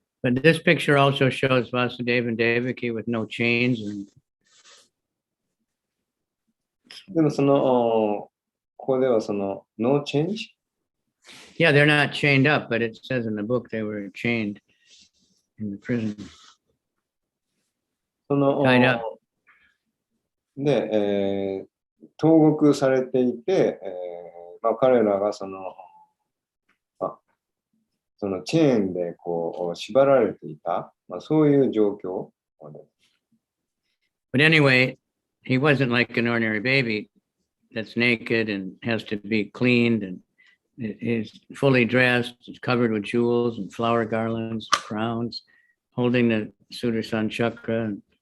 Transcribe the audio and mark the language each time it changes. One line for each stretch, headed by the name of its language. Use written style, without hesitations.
English: But this picture also shows Vasudeva and Devaki with no chains.
Japanese: でもここでは
English: no change? Yeah, they're not chained up, but it says in the book they were chained in the prison. Tied up.
Japanese: で、投獄されていて、彼らがそのチェーンでこう縛られていた、そういう状況です。
English: But anyway, he wasn't like an ordinary baby that's naked and has to be cleaned, and is fully dressed, is covered with jewels and flower garlands, and crowns, holding the Sudarshan chakra.